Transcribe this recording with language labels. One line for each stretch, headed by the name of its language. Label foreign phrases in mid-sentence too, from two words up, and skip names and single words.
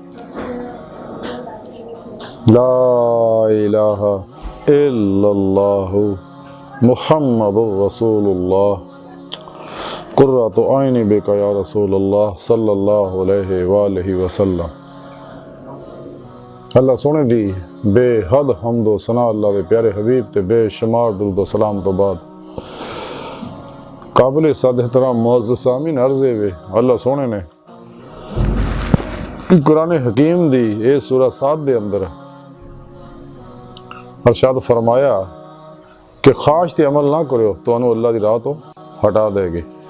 Arabic: لا إله إلا الله محمد رسول الله. قرة عيني بك يا رسول الله صلى الله عليه وآله وسلم.
Punjabi: اللہ سوہنے دی بے حد حمد و ثنا اللہ دے پیارے حبیب تے بے شمار درود و سلام تو بعد قابل صد احترام معزز سامعین عرضے وے اللہ سوہنے نے قرآن حکیم دی اے سورہ ص دے اندر ارشاد فرمایا کہ خواہش تے عمل نہ کرو تو اللہ دی راہ تو ہٹا دے گی.